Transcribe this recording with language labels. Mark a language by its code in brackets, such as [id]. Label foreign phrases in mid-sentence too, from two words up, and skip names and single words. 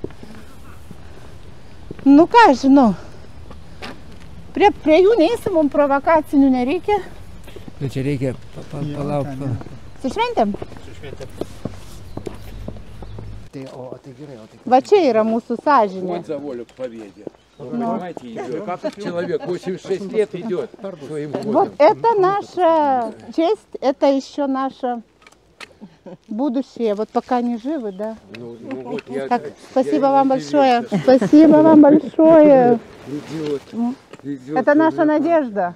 [lt] Nu ką, žinau. Prie jų neįsim, mums provokacinių nereikia. Nu čia reikia palaukti. Su šventėm? Va čia yra mūsų sąžinė. [ru] Вот за волю к победе. Вы понимаете, идет. Как человек 86 лет идет своим ходом. Вот это наша честь, это еще наше будущее. Вот пока они живы, да? Так, спасибо вам большое. Спасибо вам большое. Это наша надежда.